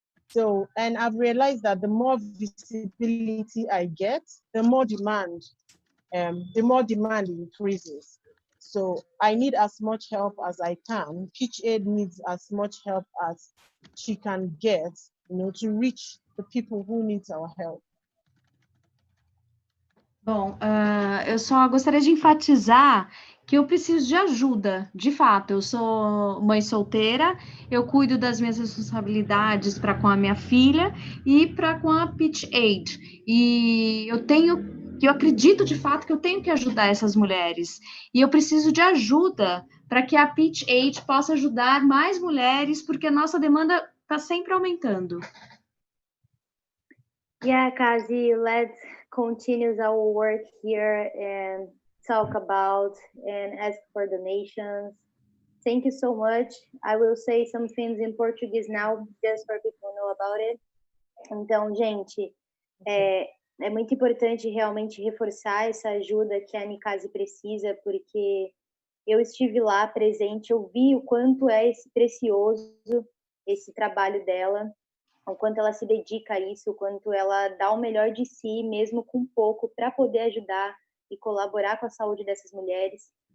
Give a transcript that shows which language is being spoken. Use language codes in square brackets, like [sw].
[en] So, and I've realized that the more visibility I get, the more demand increases. So I need as much help as I can. Pitch aid needs as much help as she can get, to reach the people who need our help. [pt] Bom, eu só gostaria de enfatizar que eu preciso de ajuda, de fato. Eu sou mãe solteira, eu cuido das minhas responsabilidades para com a minha filha e para com a Pitch Aid. E eu acredito de fato que eu tenho que ajudar essas mulheres. E eu preciso de ajuda para que a Pitch Aid possa ajudar mais mulheres, porque a nossa demanda está sempre aumentando. [en] Yeah, Kazi, let's continue our work here and talk about and ask for donations. Thank you so much. I will say some things in Portuguese now, just for people to know about it. [pt] Então, gente, é muito importante realmente reforçar essa ajuda que a Nikazi precisa, porque eu estive lá presente, eu vi o quanto é precioso esse trabalho dela, o quanto ela se dedica a isso, o quanto ela dá o melhor de si, mesmo com pouco, para poder ajudar e colaborar com a saúde dessas mulheres.